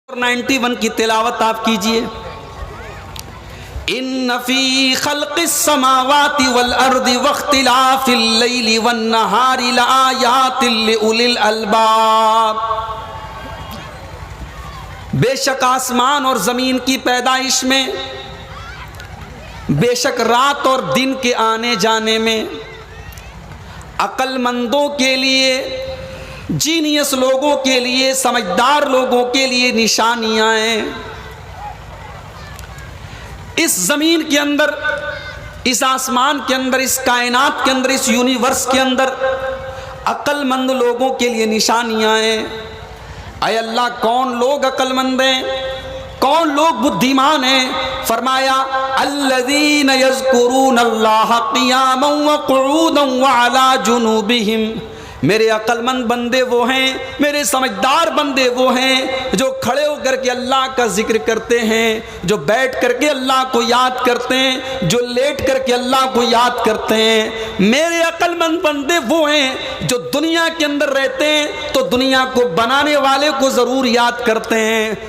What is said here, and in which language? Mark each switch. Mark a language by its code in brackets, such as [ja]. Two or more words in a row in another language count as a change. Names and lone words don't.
[hi] 91 की तिलावत आप कीजिए। [ar] إن في خلق السماوات والأرض واختلاف الليل والنهار لآيات لأولي الألباب. [hi] बेशक आसमान और ज़मीन की पैदाइश में, बेशक रात और दिन के आने जाने में अक्लमंदों के लिए, जीनियस लोगों के लिए, समझदार लोगों के लिए निशानियां हैं। इस ज़मीन के अंदर, इस आसमान के अंदर, इस कायनात के अंदर, इस यूनिवर्स के अंदर अक्लमंद लोगों के लिए निशानियां हैं। अय अल्लाह, कौन लोग अक्लमंद हैं, कौन लोग बुद्धिमान हैं? [ar] फरमाया الذين يذكرون الله قياما وقعودا وعلى جنوبهم. [hi] मेरे अक्लमंद बंदे वो हैं, मेरे समझदार बंदे वो हैं जो खड़े होकर के अल्लाह का जिक्र करते हैं, जो बैठ करके अल्लाह को याद करते हैं, जो लेट करके अल्लाह को याद करते हैं। मेरे अक्लमंद बंदे वो हैं जो दुनिया के अंदर रहते हैं तो दुनिया को बनाने वाले को ज़रूर याद करते हैं।